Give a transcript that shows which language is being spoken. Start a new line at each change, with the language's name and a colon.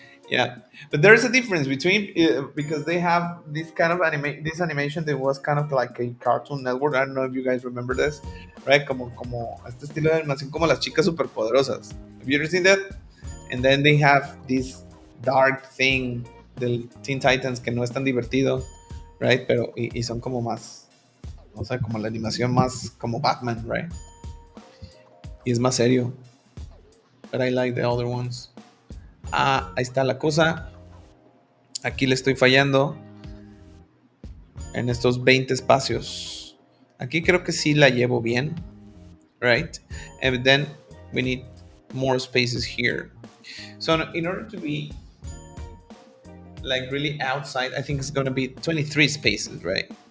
English: Yeah, but there's a difference between because they have this kind of this animation that was kind of like a Cartoon Network. I don't know if you guys remember this, right?
Spanish: Como este estilo de animación como las chicas superpoderosas.
English: Have you ever seen that? And then they have this dark thing
Spanish: del
English: Teen Titans
Spanish: que no es tan divertido,
English: right?
Spanish: Pero y son como más, o sea, como la animación más como Batman,
English: right?
Spanish: Y es más serio.
English: But I like the other ones.
Spanish: Ah, ahí está la cosa. Aquí le estoy fallando en estos 20 espacios. Aquí creo que sí la llevo bien,
English: right? And then we need more spaces here. So in order to be like really outside, I think it's going to be 23 spaces, right?